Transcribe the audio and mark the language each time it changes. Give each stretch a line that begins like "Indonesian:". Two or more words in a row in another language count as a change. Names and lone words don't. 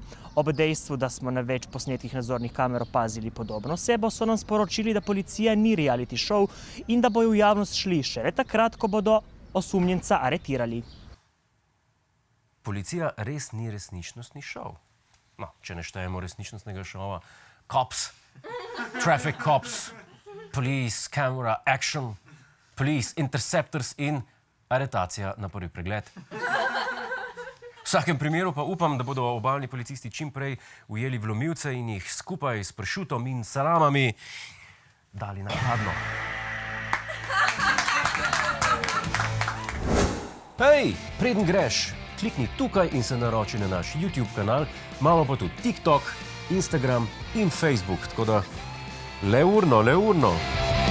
Slovenian: Ob dejstvu, da smo na več posnetkih nadzornih kamer opazili podobno osebo, so nam sporočili, da policija ni
English: reality show
Slovenian: in da bojo v javnost šli šele takrat, ko bodo osumljenca aretirali. Policija res ni resničnostni šov. No, če ne štejemo resničnostnega šova.
English: Cops, traffic cops, police, camera, action, police,
Slovenian: interceptors in aretacija na prvi pregled. V vsakem primeru pa upam, da bodo obalni policisti čim prej ujeli vlomilce in jih skupaj s pršutom in salamami dali na hladno. Hej, preden greš, klikni tukaj in se naroči na naš YouTube kanal, imamo pa tudi TikTok, Instagram in Facebook, tako da le urno.